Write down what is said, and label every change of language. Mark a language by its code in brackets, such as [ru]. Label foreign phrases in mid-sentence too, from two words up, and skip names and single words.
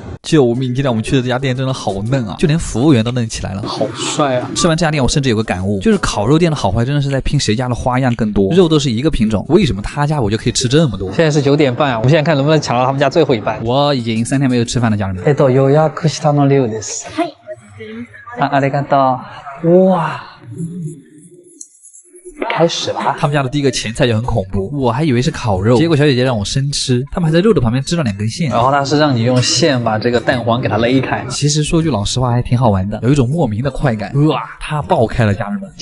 [zh] 救命！今天我们去的这家店真的好嫩啊，就连服务员都嫩起来了，好帅啊！吃完这家店，我甚至有个感悟，就是烤肉店的好坏真的是在拼谁家的花样更多。肉都是一个品种，为什么他家我就可以吃这么多？现在是9点半啊，我们现在看能不能抢到他们家最后一半。我已经3天没有吃饭了，家人们。 [ja] 予約したの量です。はい。ありがとう。 [zh] 哇！开始吧。他们家的第一个前菜就很恐怖，我还以为是烤肉，结果小姐姐让我生吃，他们还在肉的旁边织了2根线，然后她是让你用线把这个蛋黄给它勒开。其实说句老实话还挺好玩的，有一种莫名的快感。哇，它爆开了，家人们。